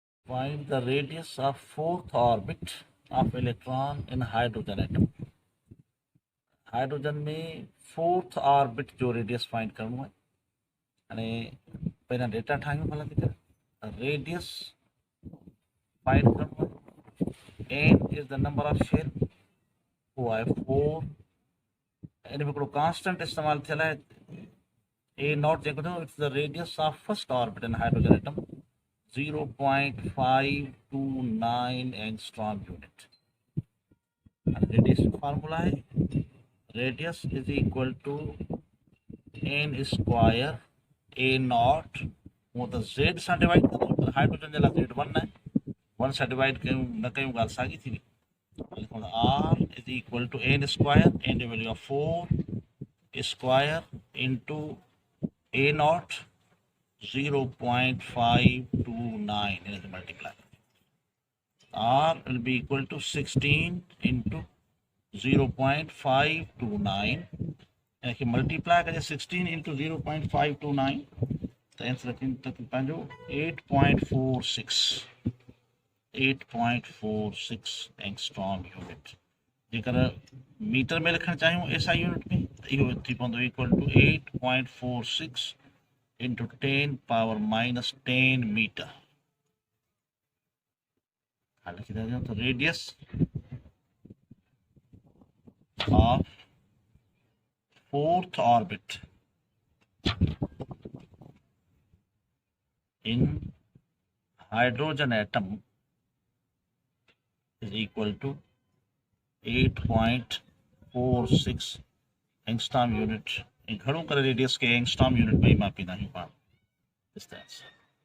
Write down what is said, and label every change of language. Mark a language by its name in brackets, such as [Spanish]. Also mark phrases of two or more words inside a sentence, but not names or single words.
[English] Find the radius of fourth orbit of electron in hydrogen atom. [Sindhi] हाइड्रोजन में [English] fourth orbit [Sindhi] जो [English] radius find [Sindhi] करणो है अने पहिला डेटा ठाहियूं भला किथे [English] radius find [Sindhi] करणो है [English] n is the number of shell [Sindhi] वो आहे 4 इन में हिकिड़ो कांस्टेंट इस्तेमाल थियल है [English] a naught [Sindhi] जेको अथव [English] it's the radius of first orbit in hydrogen atom 0.529 angstrom unit radiation formula है radius is equal to n square a naught वो [Sindhi] तो z सां डिवाइड करो हाइड्रोजन जे लाइ z1 है 1 सां डिवाइड कयूं न कयूं ॻाल्हि साॻी थी लिखूं [English] r is equal to n square [Sindhi] n जी [English] value of 4 square into a naught [Sindhi] 0.529 इनसे मल्टीप्लाई [English] r will be equal to 16 into [Sindhi] 0.529 यानी कि मल्टीप्लाई कजे 16 into 0.529 तो आंसर रखिन तक पंहिंजो 8.46 एंगस्ट्रॉम यूनिट जेकर मीटर में लिखण चाहियूं [English] SI unit [Sindhi] में तो इहो थी पवंदो [English] equal to 8.46 into 10 power minus 10 meter [Sindhi] हालांकि तो [English] रेडियस of fourth orbit in hydrogen atom is equal to 8.46 angstrom unit. [Sindhi] घणो करे रेडियस के एंगस्ट्रॉम यूनिट में ही मापींदा आहियूं पाण [Hindi] इस तरह से